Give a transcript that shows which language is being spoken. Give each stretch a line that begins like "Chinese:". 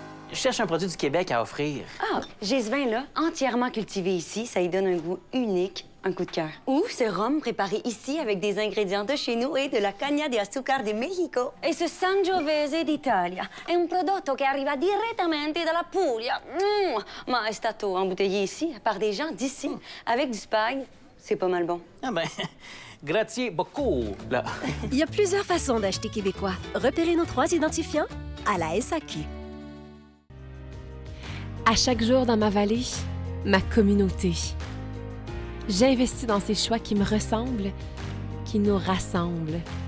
French: Je cherche un produit du Québec à offrir. Ah, j'ai ce vin-là, entièrement cultivé ici. Ça lui donne un goût unique, un coup de cœur. Ou ce rhum préparé ici avec des ingrédients de chez nous et de la
Spanish: caña de azúcar
French: de Mexico. Et ce
Italian: Sangiovese d'Italia è un prodotto che arriva direttamente dalla Puglia. Ma è stato
French: embouteillé ici par des gens d'ici. Avec du spag, c'est pas mal bon. Ah ben, grazie beaucoup. Là. Il y a plusieurs façons d'acheter québécois. Repérez nos 3 identifiants à la SAQ. À chaque jour dans ma vallée, ma communauté. J'investis dans ces choix qui me ressemblent, qui nous rassemblent.